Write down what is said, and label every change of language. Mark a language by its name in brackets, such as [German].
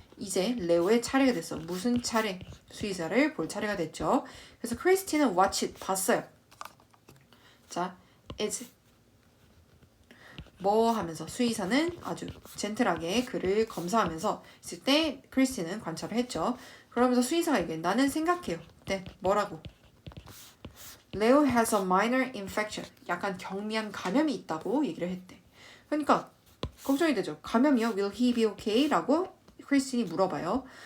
[Korean] 이제 레오의 차례가 됐어. 무슨 차례? 수의사를 볼 차례가 됐죠. 그래서 크리스티는 [English] watch it, [Korean] 봤어요. 자, is 뭐 하면서 수의사는 아주 젠틀하게 그를 검사하면서 있을 때 크리스티는 관찰을 했죠. 그러면서 수의사가 얘기해. 나는 생각해요. 네, 뭐라고? [English] Leo has a minor infection. [Korean] 약간 경미한 감염이 있다고 얘기를 했대. 그러니까 걱정이 되죠. 감염이요? [English] Will he be okay? [Korean] 라고 크리스틴이 물어봐요.